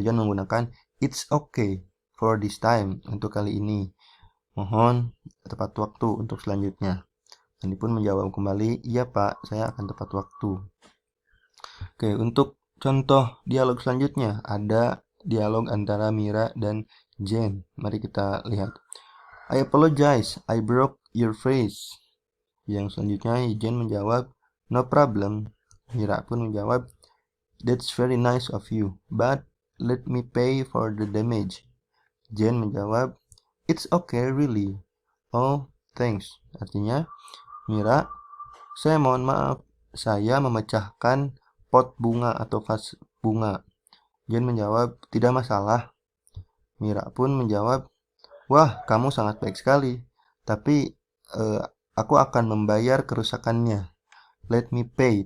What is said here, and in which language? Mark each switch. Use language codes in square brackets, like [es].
[id] John menggunakan [en] it's okay for this time, [id] untuk kali ini. Mohon tepat waktu untuk selanjutnya. Andy pun menjawab kembali, iya Pak, saya akan tepat waktu. Oke, untuk contoh dialog selanjutnya ada dialog antara Mira dan Jane. Mari kita lihat. [en] I apologize, I broke your face. [id] Yang selanjutnya Jane menjawab, [en] no problem. Mira [id] pun menjawab, [en] that's very nice of you, but let me pay for the damage. Jane [id] menjawab, [en] it's okay really. Oh, thanks. [id] Artinya, Mira, saya mohon maaf, saya memecahkan pot bunga atau vas bunga. Jane menjawab, tidak masalah. Mira pun menjawab, wah, kamu sangat baik sekali. Tapi aku akan membayar kerusakannya. [en] Let me pay.